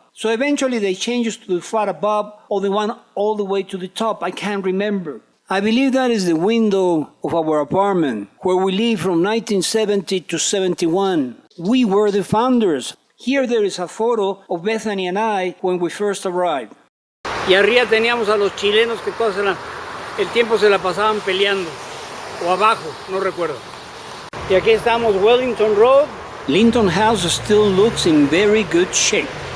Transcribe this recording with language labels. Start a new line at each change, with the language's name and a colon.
English: So eventually they changed us to the flat above, or the one all the way to the top. I can't remember. I believe that is the window of our apartment, where we lived from 1970 to 71. We were the founders. Here there is a photo of Bethany and I when we first arrived.
Spanish: Y arriba teníamos a los chilenos que el tiempo se la pasaban peleando, o abajo, no recuerdo. Y aquí estamos, Wellington Road.
English: Linton House still looks in very good shape.